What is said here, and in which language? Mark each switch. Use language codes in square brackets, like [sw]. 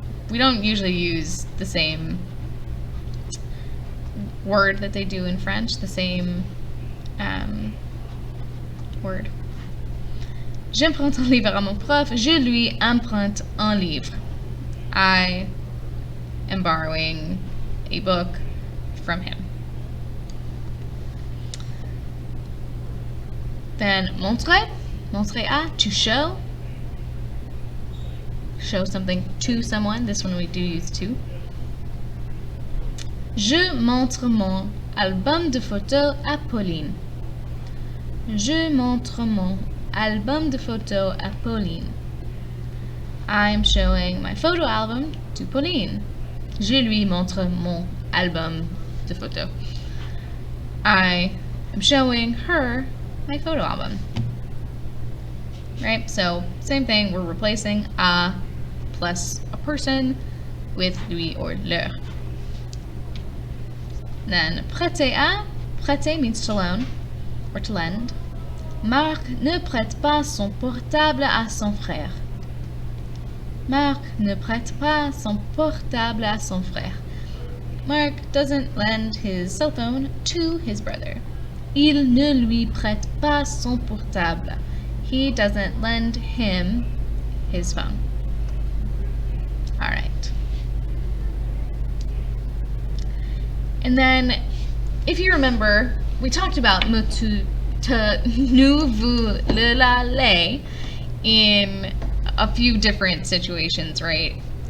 [en] We don't usually use the same word that they do in French, the same word. [fr] J'emprunte un livre à mon prof. Je lui emprunte un livre. [en] I am borrowing a book from him. Then montrer, montrer à, to show. Show something to someone. This one we do use to. [fr] Je montre mon album de photos à Pauline. Je montre mon album de photos à Pauline. [en] I'm showing my photo album to Pauline. [fr] Je lui montre mon album de photos. [en] I am showing her my photo album. Right? So, same thing, we're replacing à plus a person with lui or leur. Then, prêter à. Prêter means to loan or to lend. [fr] Marc ne prête pas son portable à son frère. Marc ne prête pas son portable à son frère. [en] Mark doesn't lend his cell phone to his brother. [fr] Il ne lui prête pas son portable. [en] He doesn't lend him his phone. All right. And then, if you remember, we talked about me, tu, te, nous, vous, le, la, les in a few different situations, right?